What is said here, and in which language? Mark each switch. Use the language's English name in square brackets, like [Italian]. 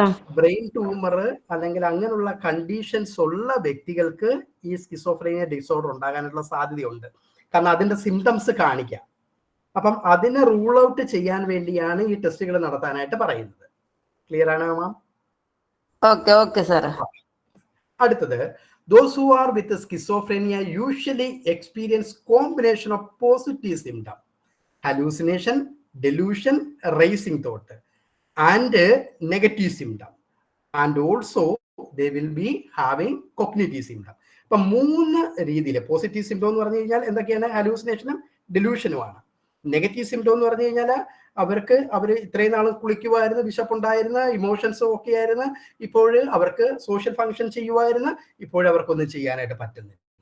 [Malayalam] Brain tumour അല്ലെങ്കിൽ അങ്ങനെയുള്ള conditions ഉള്ള വ്യക്തികൾക്ക് ഈ സ്കിസോഫ്രീനിയ ഡിസോർഡർ ഉണ്ടാകാനുള്ള സാധ്യതയുണ്ട്. കാരണം അതിന്റെ സിംറ്റംസ് കാണിക്കാം. അപ്പം അതിനെ റൂൾ ഔട്ട് ചെയ്യാൻ വേണ്ടിയാണ് ഈ ടെസ്റ്റുകൾ നടത്താനായിട്ട് പറയുന്നത്. ക്ലിയർ ആണോ മാം? Okay sir. അടുത്തത് [English] Those who are with schizophrenia usually experience combination of positive symptom, hallucination, delusion, racing thought, and negative symptom, and also they will be having cognitive symptom. [Malayalam] ഇപ്പൊ 3 രീതിയിൽ പോസിറ്റീവ് സിംറ്റം എന്ന് പറഞ്ഞു കഴിഞ്ഞാൽ എന്തൊക്കെയാണ്? ഹാലൂസിനേഷനും ഡെലൂഷനുമാണ്. Negative symptom എന്ന് പറഞ്ഞു കഴിഞ്ഞാൽ അവർ ഇത്രയും നാളും കുളിക്കുമായിരുന്നു, വിശപ്പുണ്ടായിരുന്നു, ഇമോഷൻസും ഒക്കെ ആയിരുന്നു, ഇപ്പോൾ അവർക്ക് സോഷ്യൽ ഫങ്ഷൻ ചെയ്യുമായിരുന്നു, ഇപ്പോഴവർക്കൊന്നും ചെയ്യാനായിട്ട് പറ്റുന്നില്ല.